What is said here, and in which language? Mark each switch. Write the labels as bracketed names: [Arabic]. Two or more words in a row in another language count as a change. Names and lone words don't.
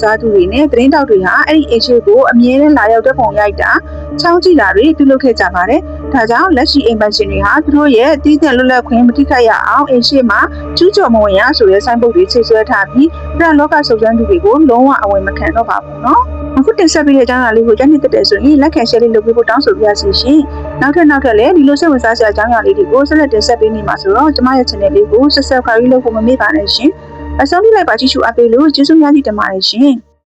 [Burmese] စားသူတွေနဲ့သတင်းတောက်တွေဟာအဲ့ဒီအိမ်ရှိကိုအမြဲတမ်းလာရောက်တဲ့ပုံရိုက်တာချောင်းကြည့်တာတွေပြုလုပ်ခဲ့ကြပါတယ်။ဒါကြောင့်လက် ရှိအိမ်ပိုင်ရှင်တွေဟာသူတို့ရဲ့တည်တဲ့လွတ်လပ်ခွင့်မထိခိုက်ရအောင်အိမ်ရှိမှာကျူးကျော်မဝင်ရဆိုတဲ့ဆိုင်းပုဒ်တွေချိတ်ဆွဲထားပြီးပရလောကစုံစမ်းသူတွေကိုလုံးဝအဝင်မခံတော့ပါဘူးနော်။အခုတင်ဆက်ပေးတဲ့အကြောင်းအရာလေးကိုကြားနေတတ်တယ်ဆိုရင် [English] like and share [Burmese] လေးလုပ်ပေးဖို့တောင်းဆိုပါရစေရှင်။နောက်ထပ်လည်းဒီလိုစိတ်ဝင်စားစရာအကြောင်းအရာလေးတွေကိုဆက်လက်တင်ဆက်ပေးနေမှာဆိုတော့ကျမရဲ့ channel လေးကို subscribe လုပ်ဖို့မမေ့ပါနဲ့ရှင်။အဆုံးထိလိုက်ပါကြည့်ရှုအားပေးလို့ကျေးဇူးများကြီးတင်ပါတယ်ရှင်။